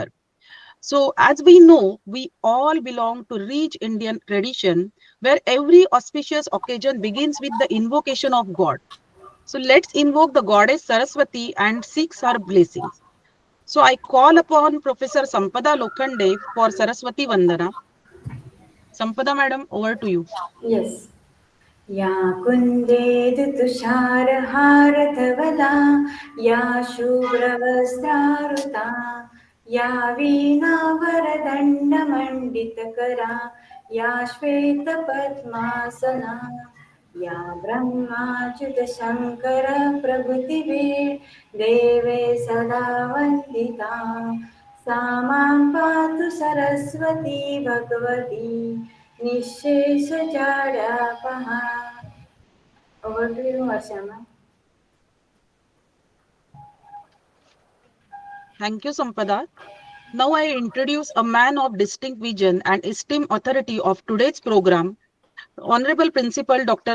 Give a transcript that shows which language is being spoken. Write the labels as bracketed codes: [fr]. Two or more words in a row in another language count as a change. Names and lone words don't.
[en] So, as we know, we all belong to rich Indian tradition where every auspicious occasion begins with the invocation of God. So, let's invoke the goddess Saraswati and seek her blessings. So, I call upon Professor Sampada Lokhande for Saraswati Vandana. Sampada madam, over to you. Yes. [sa] या कुन्देदुतुषारहारधवला या शुभ्रवस्त्रारुता या वीणावरदण्डमण्डितकरा या श्वेतपद्मासना या ब्रह्माच्युतशङ्करप्रभृतिभिः देवे सदा वन्दिता सा मां पातु सरस्वती भगवती निःशेषजाड्यापहा. [en] Over to you, Harshana. Thank you, Sampada. Now I introduce a man of distinct vision and esteemed authority of today's program, Honorable Principal Dr.